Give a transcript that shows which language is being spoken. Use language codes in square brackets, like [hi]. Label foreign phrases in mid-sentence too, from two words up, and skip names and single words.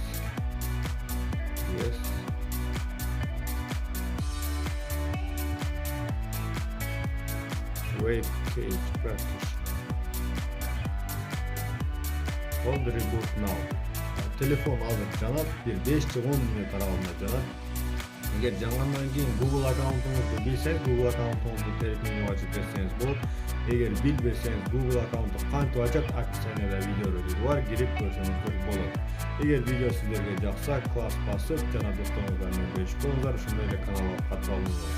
[en] Yes. Wait cage practice. Hold reboot now. [ky] Telefon azыр жанат, bir 5-10 мүнөт аралыгында жанат. Эгер жангандан кийин Google аккаунтуңузду билсеңиз, Google аккаунтуңузду терip меню ачып берсеңиз болот. Эгер билбесеңиз, Google аккаунту кантип ачат, описанияда видеолору бар, кирип көрсөңүздөр болот. Эгер видео сиздерге жакса, класс басып, жана досторуңуздар менен бөлүшүп коюңуздар, ошондой эле каналга катып алыңыздар.